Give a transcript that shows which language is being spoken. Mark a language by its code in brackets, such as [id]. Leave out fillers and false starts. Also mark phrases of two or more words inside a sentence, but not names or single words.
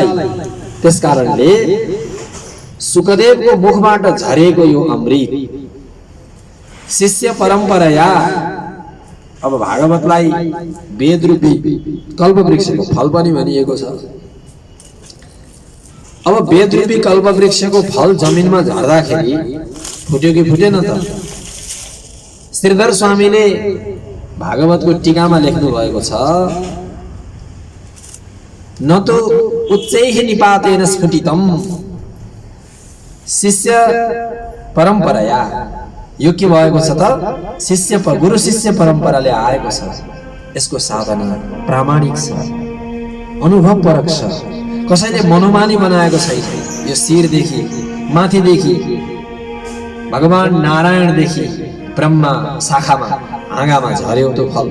[ne] त्यसकारणले सुखदेवको मुखबाट झरेको यो अमृत [sa] शिष्य परम्पराया, [ne] अब भागवतलाई वेद रूपी कल्पवृक्षको फल पनि भनिएको छ। अब वेद रूपी कल्पवृक्षको फल जमिनमा झर्दाखेरि फुट्यो कि फुटेन त? श्रीधर स्वामीले भागवतको टीकामा लेख्नु भएको छ, [sa] न तो उच्चैः निपातेन स्फुटितम शिष्य परम्पराया। [ne] यो के भएको छ त? गुरु शिष्य परम्पराले आएको छ। यसको साधना प्रामाणिक छ, अनुभवपरक छ, कसैले मनोमानी बनाएको छैन। यो शिरदेखि माथिदेखि भगवान नारायणदेखि ब्रह्मा शाखामा हाँगामा झर्यो त्यो फल।